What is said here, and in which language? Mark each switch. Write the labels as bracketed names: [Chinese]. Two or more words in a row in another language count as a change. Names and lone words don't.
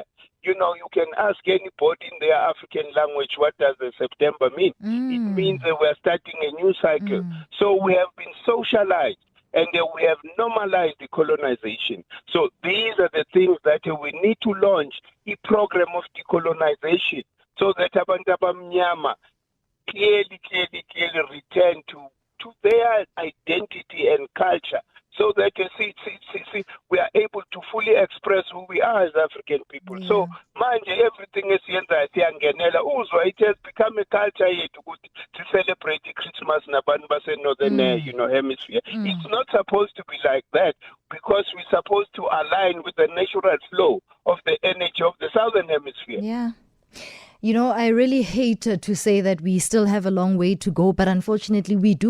[English] You can ask anybody in their African language, what does the September mean? It means that we're starting a new cycle. So we have been socialized and we have normalized the colonization. So these are the things that we need to launch a program of decolonization so that [Zulu] abantu abamnyama [English] clearly return to their identity and culture, so that we are able to fully express who we are as African people. Yeah. So manje everything is [Zulu] siyangenela uzwa, [English] it has become a culture yethu to celebrate Christmas [Zulu] nabantu base [English] northern hemisphere. It's not supposed to be like that, because we're supposed to align with the natural flow of the energy of the southern hemisphere. Yeah. I really hate to say that we still have a long way to go, but unfortunately we do.